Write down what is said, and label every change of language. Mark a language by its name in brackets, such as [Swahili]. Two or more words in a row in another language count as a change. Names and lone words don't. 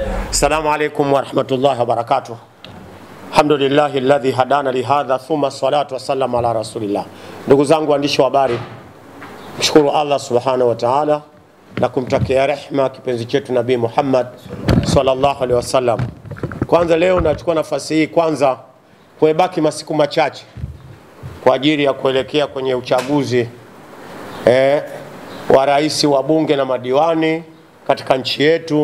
[Arabic] السلام عليكم ورحمة الله وبركاته. الحمد لله الذي هدانا لهذا ثم الصلاة والسلام على رسول الله. [Swahili] Ndugu zangu waandishi wa habari, mshukuru [Arabic] الله سبحانه وتعالى [Swahili] na kumtakia rehema kipenzi chetu Nabii Muhammad [Arabic] صلى الله عليه وسلم. [Swahili] Kwanza leo nachukua nafasi hii kwanza kuebaki masiku machache kwa ajili ya kuelekea kwenye uchaguzi wa rais wa bunge na madiwani katika nchi yetu.